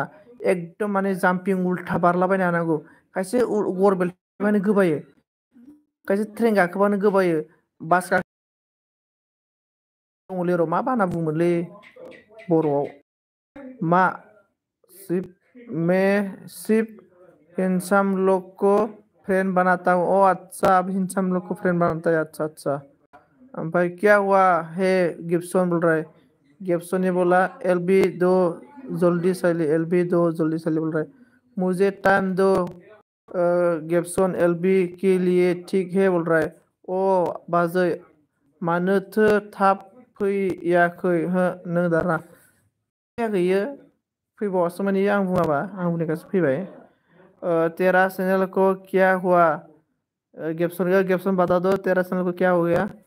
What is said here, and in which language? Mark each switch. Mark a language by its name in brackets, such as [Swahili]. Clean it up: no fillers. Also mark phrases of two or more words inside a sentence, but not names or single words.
[Bodo] एकदम माने जाम्पिं उल्था बारलाबायनो हानांगौ। खायसे गरबेल माने गोबायो, खायसे ट्रेन गाखोबानो गोबायो, बास दङलै र' मा बाना बुङोमोनलै बर'आव। [Hindi] मा सिप सिप हिंसाम लोग को फ्रेंड बनाता हूँ। ओ अच्छा, अब हिंसाम लोग को फ्रेंड बनाता है। अच्छा अच्छा। भाई क्या हुआ है? गिब्सन बोल रहा है। गिब्सन ने बोला LB दो जल्दी सैली, LB दो जल्दी सैली बोल रहा है। मुझे टाइम दो गिब्सन, LB के लिए ठीक है बोल रहा है। [Bodo] ओ बाजै मानोथो थाब फैयाखै हो नों दाना? फैयाखैयो, फैबावासो माने आं बुङाबा, आं बुंनायखासो फैबाय। [Hindi] तेरा चैनल को क्या हुआ? गिब्सन बता दो तेरा चैनल को क्या हो गया?